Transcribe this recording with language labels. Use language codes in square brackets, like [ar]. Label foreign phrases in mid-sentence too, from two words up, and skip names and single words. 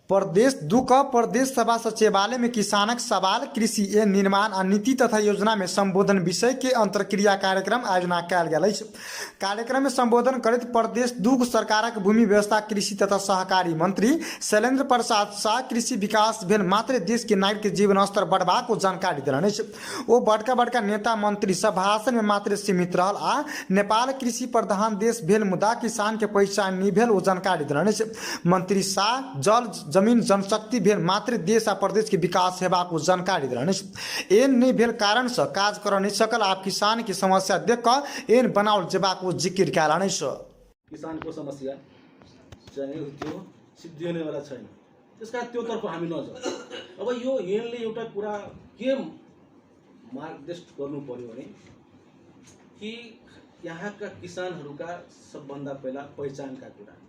[mai] प्रदेश 2 का प्रदेश सभा सचिवालय में किसानक सवाल कृषि एवं निर्माण आ नीति तथा योजना में संबोधन विषय के अंतरक्रिया कार्यक्रम आयोजना कयल गेल अछि। कार्यक्रम में संबोधन करैत प्रदेश 2 सरकारक भूमि व्यवस्था कृषि तथा सहकारी मंत्री शैलेंद्र प्रसाद शाह कृषि विकास भेल मात्र देश के नागरिक के जीवन स्तर बढ़बाक जानकारी देलनि अछि। ओ बड़का नेता मंत्री सब भाषण में मात्र सीमित रहल आ नेपाल कृषि प्रधान देश भेल मुदा किसान के पहचान नहीं भेल ओ जानकारी देलनि अछि। मंत्री शाह जल जमीन जनशक्ति भेल मात्र देश आ प्रदेश के विकास हेबाक जानकारी देलनि। एहन नहीं भेल कारण से काज कर नहीं सकल आप किसान की समस्या देख कर एहन बनाओल जेबाक जिक्र कयलनि। [ne] किसान को समस्या चाहिँ त्यो सिद्धिने वाला छैन, त्यसका त्योतर्फ हामी नजाउँ। अब यो यहाँले एउटा कुरा के मार्गदर्शन गर्नु पर्यो भने कि यहाँका किसानहरूका सबभन्दा पहिला पहिचानका कुरा।